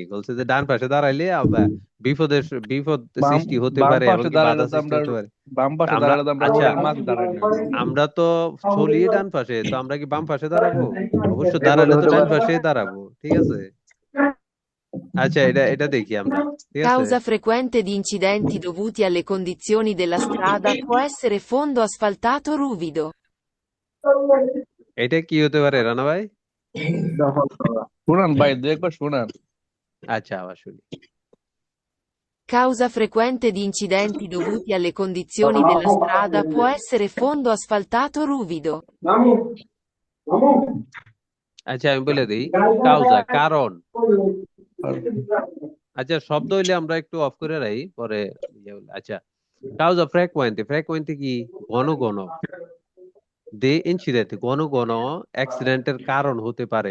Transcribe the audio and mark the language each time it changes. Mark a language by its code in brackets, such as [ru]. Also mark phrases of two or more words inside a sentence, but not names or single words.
[bn] বলছে যে ডান পাশে দাঁড়াইলে বিপদ বাম সৃষ্টি হতে বাম পারে এবং পাশে কি দাঁড়ালে বাধা তো সৃষ্টি আমরা হতে পারে। বাম পাশে আমরা দাঁড়ালে তো আমরা আচ্ছা, রোডের মাঝে দাঁড়াই না। আমরা তো চলি ডান পাশে, তো আমরা কি বাম পাশে দাঁড়াবো? অবশ্য বিপদ দাঁড়ালে তো হতে ডান পারে পাশে দাঁড়াবো, ঠিক আছে? আচ্ছা, এটা দেখি আমরা, ঠিক আছে? [it] Causa frequente di incidenti dovuti alle condizioni della strada può essere fondo asfaltato ruvido. [bn] এটা কি হতে পারে রানা ভাই? শুনান ভাই, দু একবার শুনান। আচ্ছা, আবার শুনি। [it] Causa frequente di incidenti dovuti alle condizioni della strada può essere fondo asfaltato ruvido. [bn] আচ্ছা, আমি বলে দিই। কাউজা, কারণ। আচ্ছা, শব্দ হইলে আমরা একটু অফ করে রাখি, পরে আচ্ছা, [it] causa frequente, [bn] ফ্রিকুয়েন্টে কি? ঘন ঘন। [it] di incident, [bn] ঘন ঘন অ্যাক্সিডেন্টের কারণ হতে পারে।